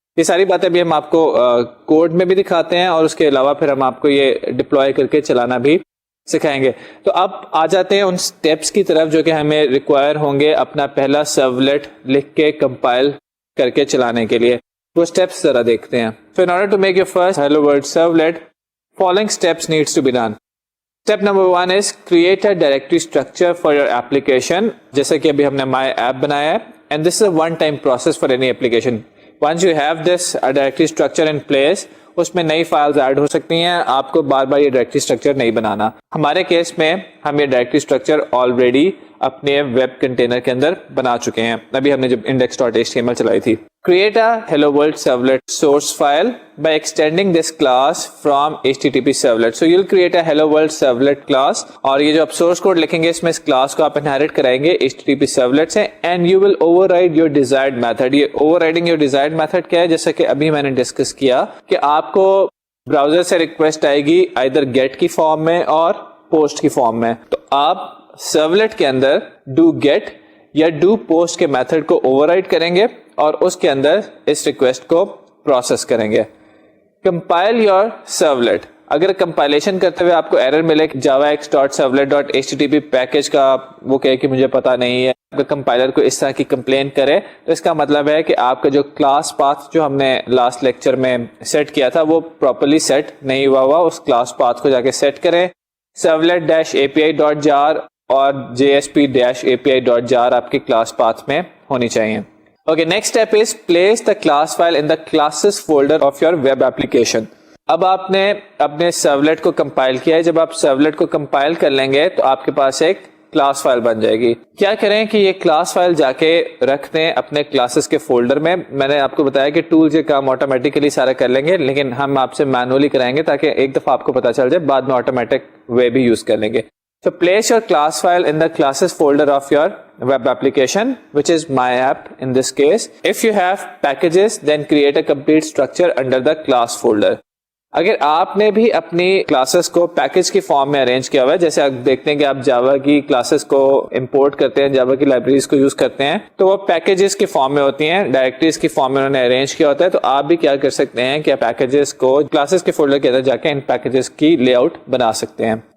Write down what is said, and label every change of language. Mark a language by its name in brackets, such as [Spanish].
[Urdu] یہ ساری باتیں بھی ہم آپ کو کوڈ میں بھی دکھاتے ہیں اور اس کے علاوہ پھر ہم آپ کو یہ ڈپلوائے کر کے چلانا بھی سکھائیں گے. تو اب آ جاتے ہیں ان سٹیپس کی طرف جو کہ ہمیں ریکوائر ہوں گے اپنا پہلا سرولیٹ لکھ کے کمپائل کر کے چلانے کے لیے. وہ سٹیپس ذرا دیکھتے ہیں. [English] So in order to make your first hello world servlet, following steps needs to be done. Step number 1 is create a directory structure for your application. [Urdu] جیسے کہ ابھی ہم نے [English] my app [Urdu] بنایا ہے [English] and this is a one time process for any application. Once you have this directory structure in place, [Urdu] اس میں نئی files add ہو سکتی ہیں. آپ کو بار بار یہ ڈائریکٹری اسٹرکچر نہیں بنانا. ہمارے کیس میں ہم یہ ڈائریکٹری اسٹرکچر آلریڈی اپنے ویب کنٹینر کے اندر بنا چکے ہیں. ابھی ہم نے جب index.html چلائی تھی. [English] Create a hello world servlet source file by extending this class from HTTP servlet. So you'll create a hello world servlet class [Urdu] اور یہ جو آپ source code لکھیں گے اس میں اس class کو آپ inherit کرائیں گے HTTP servlet سے [English] and you will override your desired method. [Urdu] یہ [English] overriding your desired method [Urdu] کیا ہے؟ جیسا کہ ابھی میں نے ڈسکس کیا کہ آپ کو براؤزر سے ریکویسٹ آئے گی either get کی فارم میں اور post کی فارم میں. تو آپ servlet کے اندر do get یا ڈو پوسٹ کے میتھڈ کو اووررائڈ کریں گے اور اس کے اندر اس ریکویسٹ کو پروسیس کریں گے. [English] Compile your servlet. [Urdu] اگر کمپائلیشن کرتے ہوئے آپ کو ایرر ملے javax.servlet.http پیکج کا وہ کہے کہ مجھے پتا نہیں ہے, اگر کمپائلر کو اس طرح کی کمپلین کرے تو اس کا مطلب ہے کہ آپ کا جو کلاس پاتھ جو ہم نے لاسٹ لیکچر میں سیٹ کیا تھا وہ پراپرلی سیٹ نہیں ہوا. اس کلاس پاتھ کو جا کے سیٹ کریں. servlet-api.jar اور JSP-api.jar آپ کی کلاس پاتھ میں ہونی چاہیے. [English] Okay, next step is place the class file in the classes folder of your web application. [Urdu] اب آپ نے اپنے سرولیٹ کو کمپائل کیا ہے. جب آپ سرولیٹ کو کمپائل کر لیں گے تو آپ کے پاس ایک کلاس فائل بن جائے گی. کیا کریں کہ یہ کلاس فائل جا کے رکھ دیں اپنے کلاسز کے فولڈر میں. میں نے آپ کو بتایا کہ ٹولز یہ کام آٹومیٹیکلی سارا کر لیں گے لیکن ہم آپ سے مینولی کرائیں گے تاکہ ایک دفعہ آپ کو پتا چل جائے, بعد میں آٹومیٹک وے بھی یوز کر لیں گے. [English] So place your class file in the classes folder of your web application, which is my app in this case. If you have packages, then create a complete structure under the class folder. [Urdu] اگر آپ نے بھی اپنی classes کو package کی form میں arrange کیا ہوا ہے, جیسے آپ دیکھتے ہیں کہ آپ جاوا کی کلاسز کو امپورٹ کرتے ہیں, جاوا کی لائبریریز کو یوز کرتے ہیں تو وہ پیکجز کی فارم میں ہوتی ہیں, ڈائریکٹریز کی فارم میں انہوں نے ارینج کیا ہوتا ہے. تو آپ بھی کیا کر سکتے ہیں کہ پیکجز کو کلاسز کے فولڈر کے اندر جا کے ان پیکجز کی لے آؤٹ بنا سکتے ہیں.